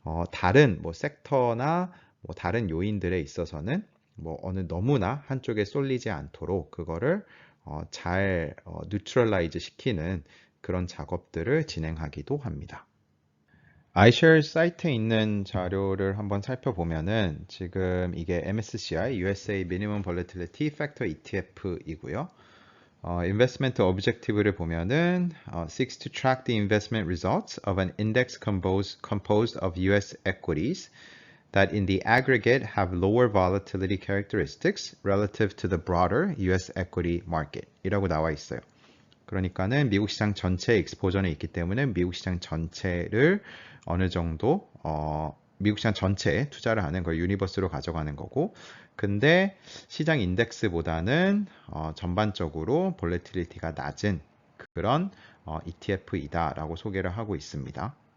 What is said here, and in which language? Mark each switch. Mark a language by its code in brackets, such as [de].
[ko] 다른 뭐 섹터나 뭐 다른 요인들에 있어서는 뭐 너무나 한쪽에 쏠리지 않도록 그거를 잘 뉴트럴라이즈 시키는 그런 작업들을 진행하기도 합니다. iShares 사이트에 있는 자료를 한번 살펴보면은 지금 이게 MSCI USA Minimum Volatility Factor ETF이고요. [en] investment objective [ko] 를 보면은 [en] seeks to track the investment results of an index composed of US equities that in the aggregate have lower volatility characteristics relative to the broader US equity market [ko] 이라고 나와 있어요. 그러니까는 미국 시장 전체에 익스포저는 있기 때문에 미국 시장 전체를 어느 정도 미국 시장 전체에 투자를 하는 걸 유니버스로 가져가는 거고 근데 시장 인덱스보다는 전반적으로 볼레틸리티가 낮은 그런 ETF이다라고 소개를 하고 있습니다.